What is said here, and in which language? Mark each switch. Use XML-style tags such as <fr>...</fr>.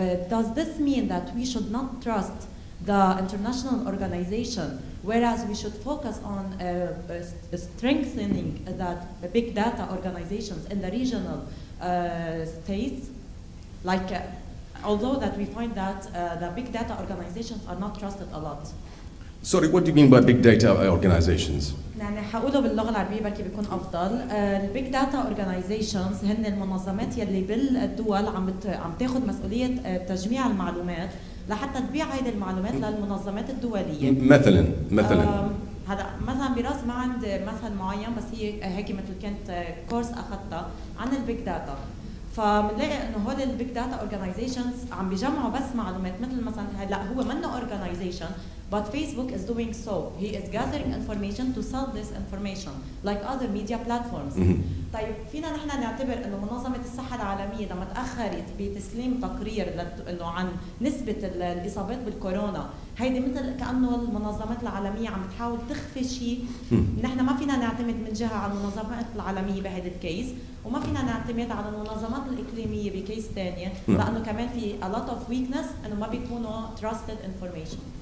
<en>Does this mean that we should not trust the international organization, whereas we should focus on strengthening the big data organizations in the regional states, like although that we find that the big data organizations are not trusted a lot. Sorry, what do you mean by big data organizations?</en> <ar>يعني حقوله باللغة العربية بركي بيكون أفضل. البيج داتا اورجانيزيشنز هن المنظمات يلي بالدول عم تاخذ مسؤولية تجميع المعلومات لحتى تبيع هيدي المعلومات للمنظمات الدولية. مثلا هذا مثلا براس ما عند مثل معين، بس هي هيك مثل كانت كورس اخذتها عن البيج داتا. فبنلاقي انه هول البيج داتا اورجانيزيشنز عم بيجمعوا بس معلومات، مثل مثلا هلا هو منه اورجانيزيشن</ar> <en>but Facebook is doing so. He is gathering information to sell this information like other media platforms.</en> <ar>طيب فينا نحن نعتبر انه منظمة الصحة العالمية لما تأخرت بتسليم تقرير انه عن نسبة الإصابات بالكورونا، هيدي مثل كأنه المنظمات العالمية عم تحاول تخفي شيء. نحن ما فينا نعتمد من جهة على المنظمات العالمية بهذا الكيس، وما فينا نعتمد على المنظمات الإقليمية بكيس ثانية، لأنه كمان في</ar> <en>a lot of weakness</en> <ar>انه ما بيكونوا</ar> <en>trusted information.</en>